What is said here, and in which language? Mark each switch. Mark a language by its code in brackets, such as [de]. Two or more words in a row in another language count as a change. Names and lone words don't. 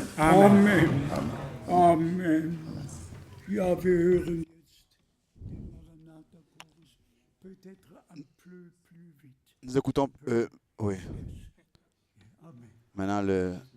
[de] Amen. Amen. Ja, wir hören jetzt den Maranatha-Chorus, [fr] peut-être un peu plus vite. Nous écoutons. Oui. Maintenant le.